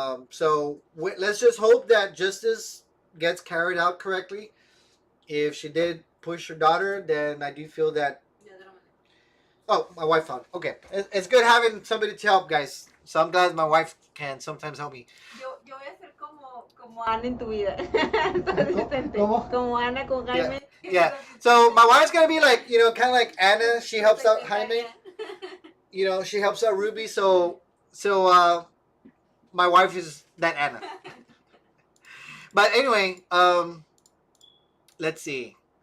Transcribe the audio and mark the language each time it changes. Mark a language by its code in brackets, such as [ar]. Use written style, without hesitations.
[en] So let's just hope that justice gets carried out correctly. If she did push her daughter, then I do feel that. Oh, my wife found. Okay, it's good having somebody to help, guys. Sometimes my wife can sometimes help me. [es] Yo voy a ser como Ana en tu vida. ¿Cómo? Como Ana con Jaime. [en] Yeah. So my wife's gonna be like, kind of like Anna. She helps out Jaime. She helps out Ruby. So my wife is that Anna. But anyway, let's see.